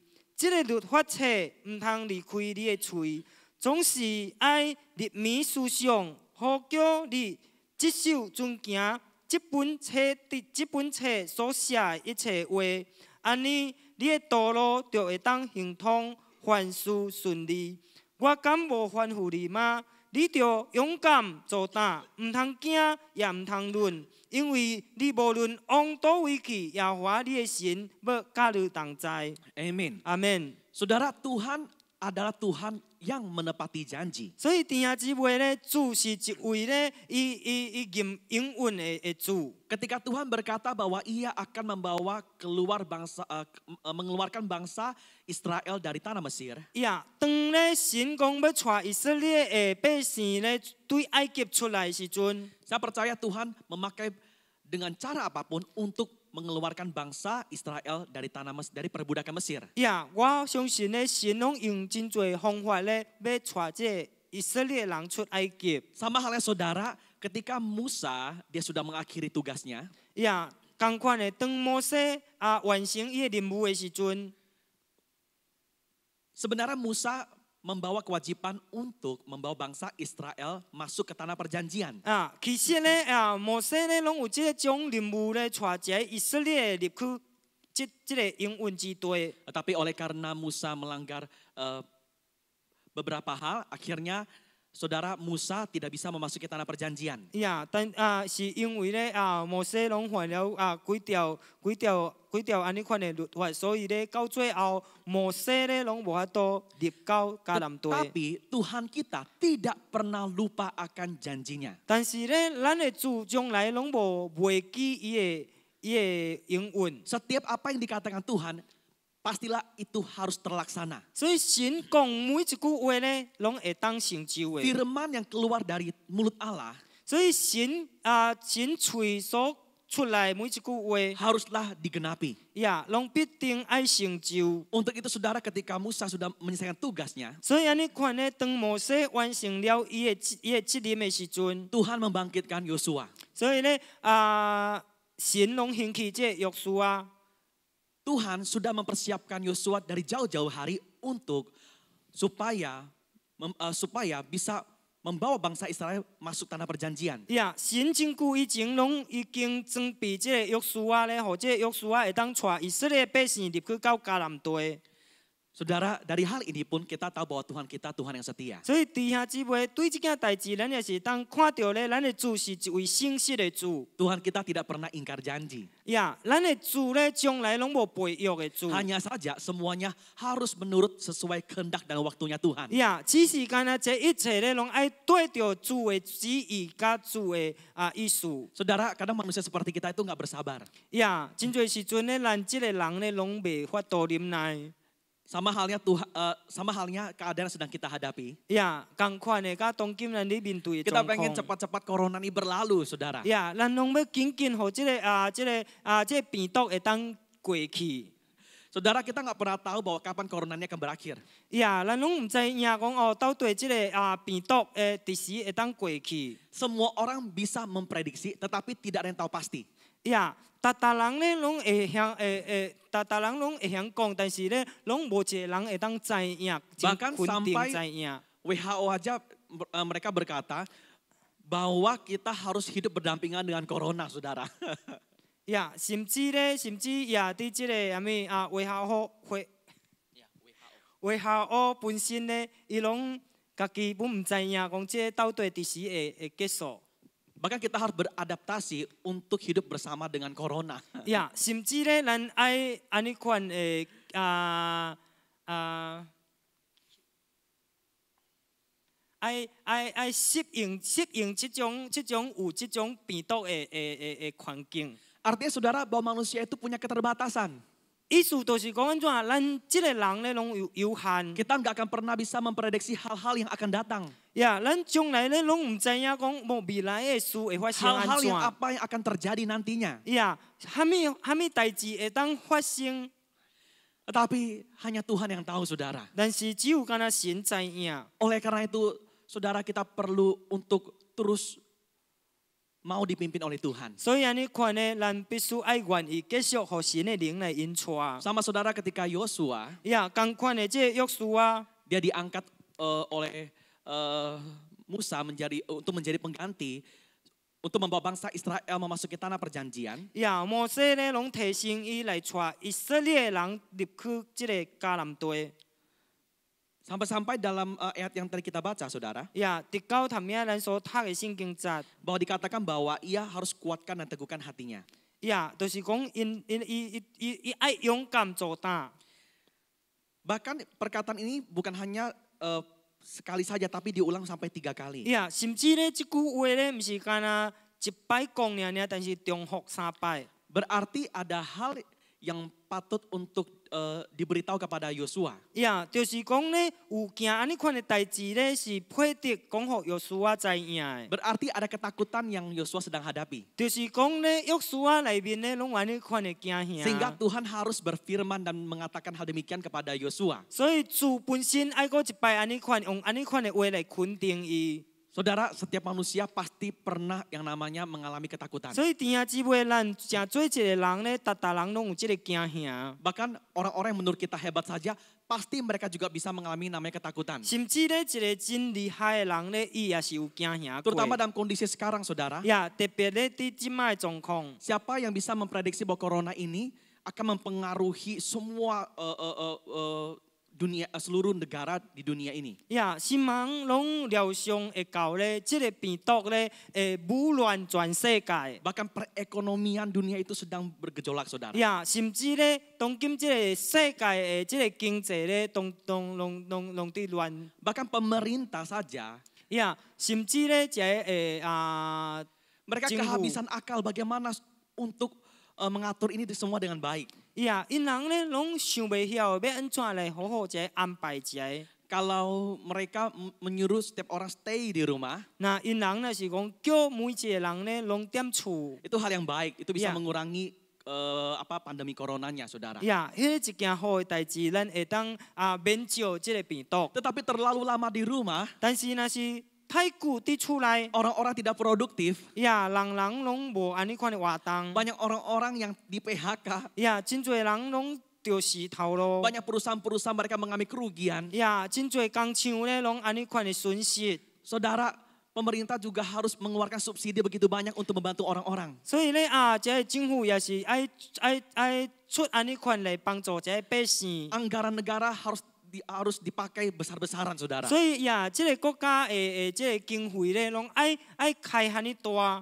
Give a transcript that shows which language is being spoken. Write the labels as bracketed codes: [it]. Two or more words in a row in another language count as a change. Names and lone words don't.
[nan] 這個律法冊唔通離開你的喙，總是愛入眠思想，好叫你接受遵行這本冊所寫的一切話，安尼你的道路就會當行通，凡事順利。我敢無吩咐你嗎？你着勇敢做膽，唔通驚，也唔通論，因為你無論往倒位去，耶和華你的神要甲你同在。 [id] Amin. Amin. Saudara, Tuhan adalah Tuhan yang menepati janji. [nan] 所以弟兄姊妹咧，主是一位咧，伊应允的主。 [id] Ketika Tuhan berkata bahwa Ia akan membawa mengeluarkan bangsa Israel dari tanah Mesir, [nan] 呀，当咧神讲要带以色列的百姓咧，对埃及出来的时阵， [id] saya percaya Tuhan memakai dengan cara apapun untuk mengeluarkan bangsa Israel dari dari perbudakan Mesir. [nan] 呀，我相信咧，神拢用真侪方法咧，要带这以色列人出埃及。 [id] Sama halnya saudara, ketika Musa dia sudah mengakhiri tugasnya, [nan] 呀，同款的，当摩西完成伊的任务的时阵， [id] sebenarnya Musa membawa kewajiban untuk membawa bangsa Israel masuk ke tanah perjanjian. [nan] 其实咧摩西咧拢有这种任务咧，带一个以色列入去这个应允之地。 [id] Tetapi oleh karena Musa melanggar beberapa hal, akhirnya saudara Musa tidak bisa memasuki tanah perjanjian. [nan] 但是因为咧摩西拢犯了几条安尼款的律法，所以咧到最后摩西咧拢无法度入到迦南地。 [id] Tapi Tuhan kita tidak pernah lupa akan janjinya. [nan] 但是咧，咱的主将来拢无忘记伊的应允。 [id] Setiap apa yang dikatakan Tuhan, pastilah itu harus terlaksana. [nan] 所以神讲每一句话咧，拢会当成就的。 [id] Firman yang keluar dari mulut Allah [nan] 所以神嘴所出来每一句话， [id] haruslah digenapi. [nan] 拢必定爱成就。 [id] Untuk itu saudara, ketika Musa sudah menyelesaikan tugasnya, [nan] 所以安尼看咧，当摩西完成了伊的责任的时阵， [id] Tuhan membangkitkan Yosua. [nan] 所以咧神拢兴起这约书亚。 [id] Tuhan sudah mempersiapkan Yosua dari jauh-jauh hari untuk supaya bisa membawa bangsa Israel masuk tanah perjanjian. [nan] 神真久以前拢已经装备这个约书亚咧，互这约书亚会当带以色列百姓入去到迦南地。 [id] Saudara, dari hal ini pun kita tahu bahwa Tuhan kita Tuhan yang setia. [nan] 所以弟兄姊妹，对这件代志，咱也是当看到咧，咱的主是一位信实的主。 [id] Tuhan kita tidak pernah ingkar janji. [nan] 咱的主咧，将来拢无背约的主。 [id] Hanya saja semuanya harus menurut sesuai kehendak dan waktunya Tuhan. [nan] 只是干那这一切咧，拢爱对着主的旨意甲主的意思。 [id] Saudara, kadang manusia seperti kita itu nggak bersabar. [nan] 真侪时阵咧，咱这个人咧，拢袂法度忍耐。 [id] sama halnya keadaan yang sedang kita hadapi. [nan] 同款的，甲当今咱咧面对的 [id] Kita [nan] 状 [id] pengen [nan] 况。 [id] cepat-cepat corona ini berlalu, saudara. [nan] 咱拢要紧紧，互这个病毒会当过去。 [id] Saudara, kita nggak pernah tahu bahwa kapan corona ini akan berakhir. [nan] 咱拢唔知影讲到底这个病毒第时会当过去。 [id] Semua orang bisa memprediksi, tetapi tidak ada yang tahu pasti. [nan] 大人咧拢会晓大人拢会晓讲，但是咧拢无一个人会当知影， [id] Bahkan [nan] 肯定 [id] sampai [nan] 知影。 [id] WHO aja mereka berkata bahwa kita harus hidup berdampingan dengan corona, saudara. [nan] 甚至伫即个WHO本身咧，伊拢家己本唔知影讲，这到底第时会结束。 [id] Bahkan kita harus beradaptasi untuk hidup bersama dengan corona. [nan] 甚至咧，咱爱安尼款诶爱适应这种有这种病毒的环境。 [id] Artinya saudara bahwa manusia itu punya keterbatasan. [nan] 意思就是讲安怎，咱这个人咧拢有限。 [id] Kita nggak akan pernah bisa memprediksi hal-hal yang akan datang. [nan] 咱将来咧拢唔知影讲未来的事会发生安 [id] Hal-hal [nan] 怎。 [id] yang apa yang akan terjadi nantinya. [nan] 虾米代志会当发生？ [id] Tetapi hanya Tuhan yang tahu, saudara. [nan] 但是只有干那神知影。 [id] Oleh karena itu, saudara, kita perlu untuk terus mau dipimpin oleh Tuhan. [nan] 所以安尼看呢，咱必须爱愿意继续互神的灵来引带。 [id] Sama saudara ketika Yosua, [nan] 同款的这约书亚， [id] dia diangkat oleh Musa untuk menjadi pengganti untuk membawa bangsa Israel memasuki tanah perjanjian. [nan] 摩西咧拢提升伊来带以色列人入去这个迦南地。 [id] Sampai-sampai dalam ayat yang tadi kita baca, saudara, [nan] 直到头面咱所读的圣经节， [id] bahwa dikatakan bahwa ia harus kuatkan dan teguhkan hatinya. [nan] 就是讲伊爱勇敢做胆。 [id] Bahkan perkataan ini bukan hanya sekali saja tapi diulang sampai 3 kali. [nan] 甚至咧，即句话咧，毋是干那一摆讲尔，但是重复3摆。 [id] Berarti ada hal yang patut untuk diberitahu kepada Yosua. [nan] 就是讲咧，有件安尼款的代志咧，是配得讲互约书亚知影的。 [id] Berarti ada ketakutan yang Yosua sedang hadapi. [nan] 就是讲咧，约书亚内面咧，拢有安尼款的惊 [id] Sehingga [nan] 吓。 [id] Tuhan harus berfirman dan mengatakan hal demikian kepada Yosua. [nan] 所以主本身爱过一摆安尼款，用安尼款的话来肯定伊。 [id] Saudara, setiap manusia pasti pernah yang namanya mengalami ketakutan. [nan] 所以弟兄姊妹，咱正做一个人咧，逐人拢有即个惊吓。 [id] Bahkan orang-orang yang menurut kita hebat saja, pasti mereka juga bisa mengalami namanya ketakutan. [nan] 甚至咧，一个真厉害的人咧，伊也是有惊吓过。 [id] Terutama dalam kondisi sekarang, saudara. [nan] 特别咧，伫即摆状况。 [id] Siapa yang bisa memprediksi bahwa corona ini akan mempengaruhi semua dunia, seluruh negara di dunia ini. [nan] 新闻拢料想会到咧，即个病毒咧，会污染全世界。 [id] Bahkan perekonomian dunia itu sedang bergejolak, saudara. [nan] 甚至咧，当今即个世界的即个经济咧，拢伫乱。 [id] Bahkan pemerintah saja, [nan] 甚至咧， [id] mereka kehabisan akal bagaimana untuk mengatur ini semua dengan baik. [nan] 因人咧拢想袂晓要安怎来好好安排一下。 [id] Kalau mereka menyuruh setiap orang stay di rumah, 因人若是讲叫每一个人咧拢踮厝， itu hal yang baik. Itu bisa Ya. mengurangi pandemi coronanya, saudara. [nan] 迄一件好的代志，咱会当免招即个病毒。 [id] Tetapi terlalu lama di rumah, [nan] 但是若是太久伫厝内， [id] orang-orang tidak produktif. [nan] 人拢无安尼款的活动。 [id] Banyak orang-orang yang di PHK. [nan] 真侪人拢着死头路。 [id] Banyak perusahaan-perusahaan mereka mengalami kerugian. [nan] 真侪工厂咧拢安尼款的损失。 [id] Saudara, pemerintah juga harus mengeluarkan subsidi begitu banyak untuk membantu orang-orang. [nan] 所以咧即个政府也是爱出安尼款来帮助即个百姓。 [id] Anggaran negara harus dipakai besar-besaran, saudara. [nan] 所以即个国家的即个经费咧，拢爱开安尼大。